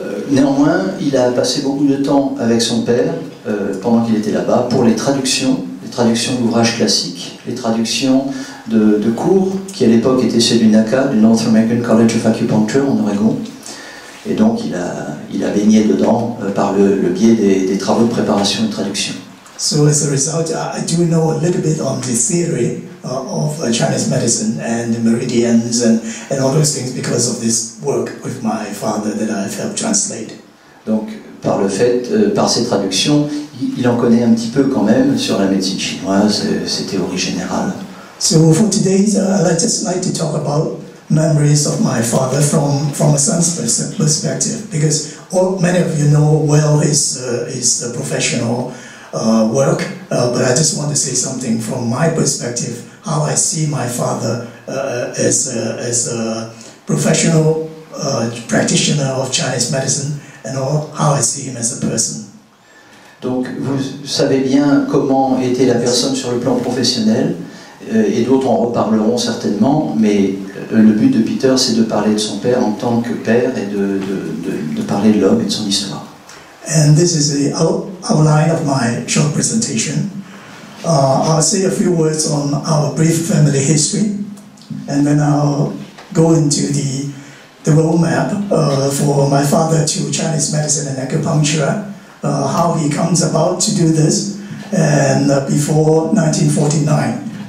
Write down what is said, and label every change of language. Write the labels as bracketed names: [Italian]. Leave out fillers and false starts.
[French] Néanmoins, il a passé beaucoup de temps avec son père pendant qu'il était là-bas pour les traductions d'ouvrages classiques, les traductions de cours qui à l'époque étaient ceux du NACA, du North American College of Acupuncture en Oregon. Et donc il a baigné dedans par le biais des travaux de préparation et de traduction. [English] So as a result, I do know a little bit on the theory of Chinese medicine and the meridians and all those things because of this work with my father that I've helped translate. [French] Donc par ces traductions, il en connaît un petit peu quand même sur la médecine chinoise, ses théories générales. [English] So for today, I'd just like to talk about memories of my father from a son's perspective, because many of you know well his professional work, but I just want to say something from my perspective, how I see my father as a professional practitioner of Chinese medicine, and how I see him as a person. [French] Donc vous savez bien comment était la personne sur le plan professionnel, et d'autres en reparleront certainement, mais le but de Peter, c'est de parler de son père en tant que père et de parler de l'homme et de son histoire. [English] And this is the outline of my short presentation. I'll say a few words on our brief family history, and then I'll go into the roadmap for my father to Chinese medicine and acupuncture, how he comes about to do this, and before 1949.